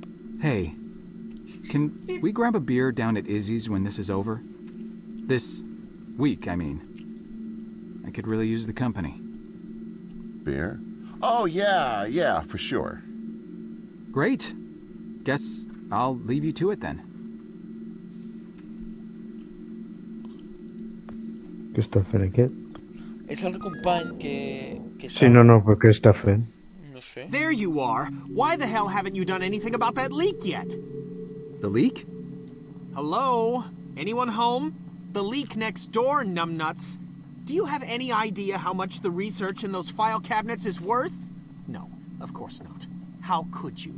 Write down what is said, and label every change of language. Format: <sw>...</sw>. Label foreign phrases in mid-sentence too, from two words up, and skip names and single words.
<en>Hey, can we grab a beer down at Izzy's when this is over? This week, I mean. I could really use the company. Beer? Oh, yeah, for sure. Great. Guess I'll leave you to it then.</en> <ca>Què està fent aquest? És el company que Sí, no, però què està fent? No sé.</ca> <en>There you are. Why the hell haven't you done anything about that leak yet? The leak? Hello? Anyone home? The leak next door, numbnuts. Do you have any idea how much the research in those file cabinets is worth? No, of course not. How could you?</en>